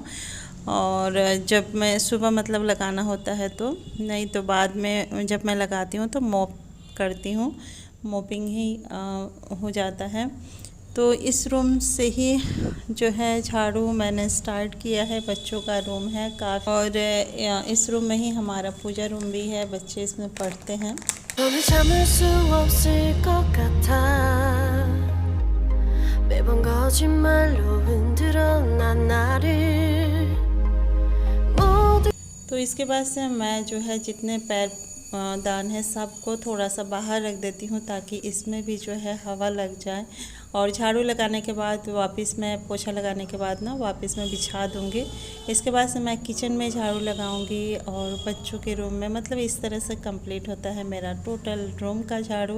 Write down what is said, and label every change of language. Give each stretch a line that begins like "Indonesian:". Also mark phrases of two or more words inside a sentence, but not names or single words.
Hindi: और जब मैं सुबह मतलब लगाना होता है तो, नहीं तो बाद में जब मैं लगाती हूँ तो मॉप करती हूँ, मॉपिंग ही हो जाता है। तो इस रूम से ही जो है झाड़ू मैंने स्टार्ट किया है। बच्चों का रूम है काफ़ी, और इस रूम में ही हमारा पूजा रूम भी है, बच्चे इसमें पढ़ते हैं।
Korean: 오늘 참을 수 없을 것 같아 매번 거짓말로 흔들어 난 나를
Hindi: तो इसके बाद से मैं जो है जितने पैर दान है सबको थोड़ा सा बाहर रख देती हूँ, ताकि इसमें भी जो है हवा लग जाए। और झाड़ू लगाने के बाद वापस मैं पोछा लगाने के बाद ना वापस मैं बिछा दूँगी। इसके बाद से मैं किचन में झाड़ू लगाऊँगी और बच्चों के रूम में, मतलब इस तरह से कंप्लीट होता है मेरा
English: total room
Hindi: का झाड़ू।